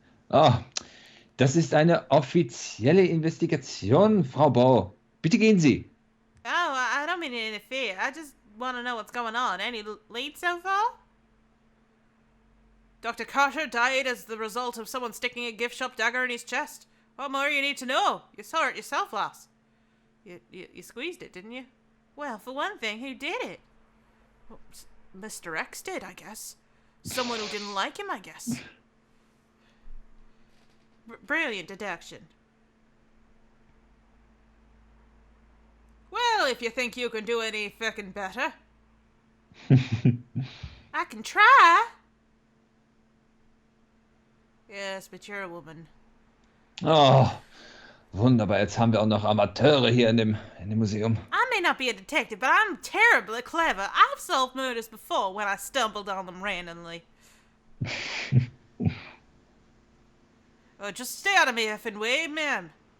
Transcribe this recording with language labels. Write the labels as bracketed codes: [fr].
[de] Ah, das ist eine offizielle Investigation, Frau Bau. Bitte gehen Sie. [en] Oh, I don't mean to interfere. I just want to know what's going on. Any leads so far? Dr. Carter died as the result of someone sticking a gift shop dagger in his chest. What more you need to know? You saw it yourself, lass. You squeezed it, didn't you? Well, for one thing, who did it? Well, Mr. X did, I guess. Someone who didn't like him, I guess. Brilliant deduction. Well, if you think you can do any fucking better. I can try. Yes, but you're a woman. [de] Oh, wunderbar. Jetzt haben wir auch noch Amateure hier in dem Museum. [en] I may not be a detective, but I'm terribly clever. I've solved murders before when I stumbled on them randomly. Oh, just stay out of me effing way, ma'am.